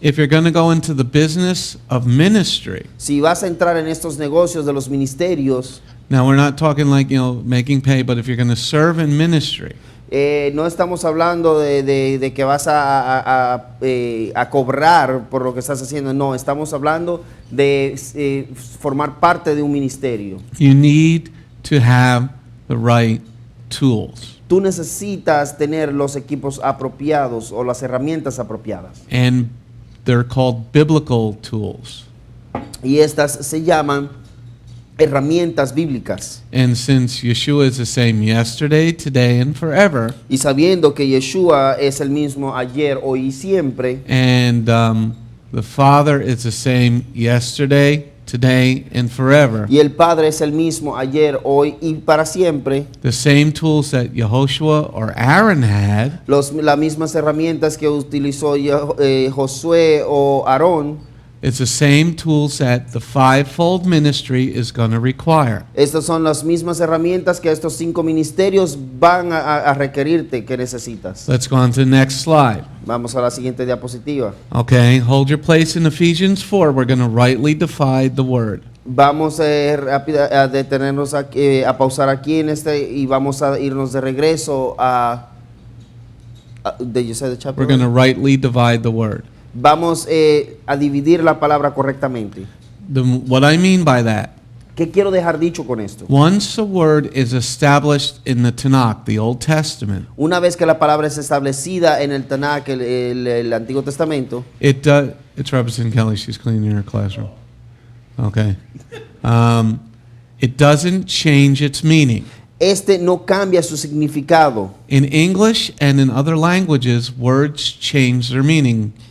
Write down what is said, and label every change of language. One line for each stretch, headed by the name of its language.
English: If you're going to go into the business of ministry,
Spanish: Si vas a entrar en estos negocios de los ministerios,
English: now we're not talking like, making pay, but if you're going to serve in ministry,
Spanish: no estamos hablando de que vas a cobrar por lo que estás haciendo, no, estamos hablando de formar parte de un ministerio.
English: you need to have the right tools.
Spanish: Tú necesitas tener los equipos apropiados o las herramientas apropiadas.
English: And they're called biblical tools.
Spanish: Y estas se llaman herramientas bíblicas.
English: And since Yeshua is the same yesterday, today, and forever,
Spanish: Y sabiendo que Yeshua es el mismo ayer, hoy y siempre,
English: and the Father is the same yesterday, today, and forever,
Spanish: y el Padre es el mismo ayer, hoy y para siempre,
English: the same tools that Yehoshua or Aaron had,
Spanish: las mismas herramientas que utilizó Josué o Aarón,
English: it's the same tools that the fivefold ministry is going to require.
Spanish: estas son las mismas herramientas que estos 5 ministerios van a requerirte que necesitas.
English: Let's go on to the next slide.
Spanish: Vamos a la siguiente diapositiva.
English: Okay, hold your place in Ephesians 4. We're going to rightly divide the word.
Spanish: Vamos a detenernos aquí, a pausar aquí y vamos a irnos de regreso
English: did you say the chapter? We're going to rightly divide the word.
Spanish: Vamos a dividir la palabra correctamente.
English: What I mean by that,
Spanish: ¿Qué quiero dejar dicho con esto?
English: once a word is established in the Tanakh, the Old Testament,
Spanish: Una vez que la palabra es establecida en el Tanakh, el Antiguo Testamento,
English: it's Robertson Kelly. She's cleaning her classroom. Okay. It doesn't change its meaning.
Spanish: no cambia su significado.
English: In English and in other languages, words change their meaning.